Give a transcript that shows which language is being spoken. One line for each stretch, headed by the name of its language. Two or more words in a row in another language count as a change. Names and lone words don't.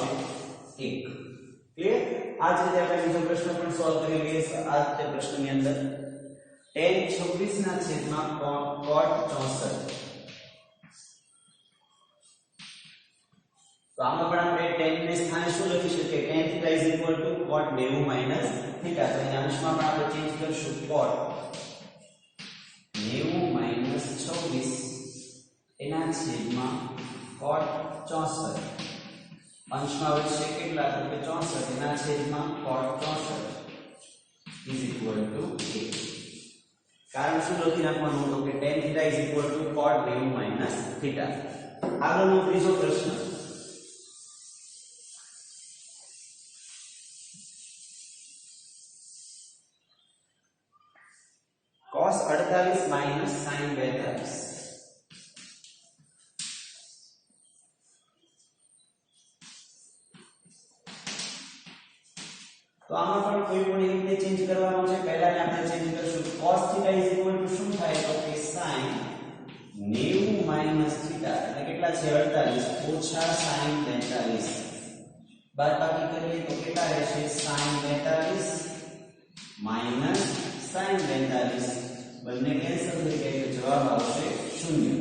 Gujarati: 1. ક્લિયર? આ જ રીતે આપણે બીજો પ્રશ્ન પણ સોલ્વ કરી લઈએ. આ તે પ્રશ્નની અંદર tan 26 ના છેદમાં cot 64. તો આમાં પણ આપણે tan ને સ્થાને શું લખી શકીએ?
English: tan theta is equal to cot 90 minus theta.
Gujarati: તો અહીંયા અંશમાં પણ આપણે ચેન્જ કરશું
English: cot 90 minus 26
Gujarati: એના છેદમાં cot 64. અંશમાં વધશે કેટલા? તો કે 64 એના છેદમાં
English: cot 64 is equal to 1.
Gujarati: કારણ શું લખી નાખવાનું હતું કે
English: tan theta is equal to cot 90 minus theta.
Gujarati: આગળનો ત્રીજો પ્રશ્ન
English: cos 48 minus sin 42.
Gujarati: તો આમાં પણ કોઈ પણ એકને ચેન્જ કરવાનો છે. પહેલાને આપણે ચેન્જ કરશું.
English: cos theta is equal to
Gujarati: શું થાય? તો કે
English: sin 90 minus theta
Gujarati: એટલે કેટલા છે? 48 ઓછા sin 42. બાદબાકી કરીએ તો કેટલા રહેશે?
English: sin 42 minus sin 42.
Gujarati: બંને કેન્સલ થઈ જાય તો જવાબ આવશે 0.